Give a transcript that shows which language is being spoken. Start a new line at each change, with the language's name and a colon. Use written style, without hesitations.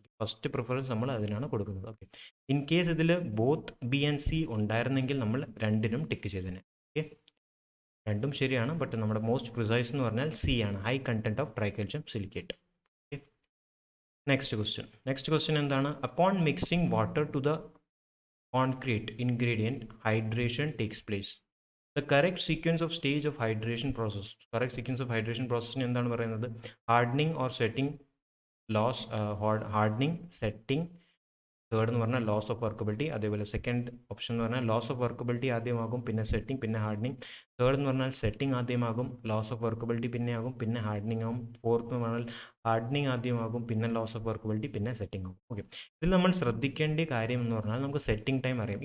Malayalam: First preference നമ്മൾ അതിനാണ് കൊടുക്കുന്നത്. ഓക്കെ, ഇൻ കേസ് ഇതിൽ ബോത്ത് ബി ആൻഡ് സി ഉണ്ടായിരുന്നെങ്കിൽ നമ്മൾ രണ്ടിനും ടിക്ക് ചെയ്തേനെ. ഓക്കെ, രണ്ടും ശരിയാണ്, ബട്ട് നമ്മുടെ മോസ്റ്റ് പ്രിസൈസ് എന്ന് പറഞ്ഞാൽ സി ആണ്, high content of ട്രൈക്കാൽഷ്യം silicate.
English: Okay, next question എന്താണ്? Upon mixing water to the concrete ingredient, hydration takes place. The correct sequence of stage of hydration process. Correct sequence of hydration process
Malayalam: എന്താണ് പറയുന്നത്?
English: hardening or setting loss, hardening, setting.
Malayalam: Third എന്ന് പറഞ്ഞാൽ loss of workability. അതേപോലെ second option എന്ന് പറഞ്ഞാൽ loss of workability ആദ്യമാകും, പിന്നെ setting, പിന്നെ hardening. Third എന്ന് പറഞ്ഞാൽ സെറ്റിംഗ് ആദ്യമാകും, ലോസ് ഓഫ് വർക്കബിലിറ്റി പിന്നെ ആകും, പിന്നെ ഹാർഡനിങ് ആകും. ഫോർത്ത് എന്ന് പറഞ്ഞാൽ ഹാർഡനിങ് ആദ്യമാകും, പിന്നെ ലോസ് ഓഫ് വർക്കബിലിറ്റി, പിന്നെ സെറ്റിംഗ് ആകും. ഓക്കെ, ഇതിൽ നമ്മൾ ശ്രദ്ധിക്കേണ്ട കാര്യം എന്ന് പറഞ്ഞാൽ നമുക്ക് സെറ്റിംഗ് ടൈം അറിയാം.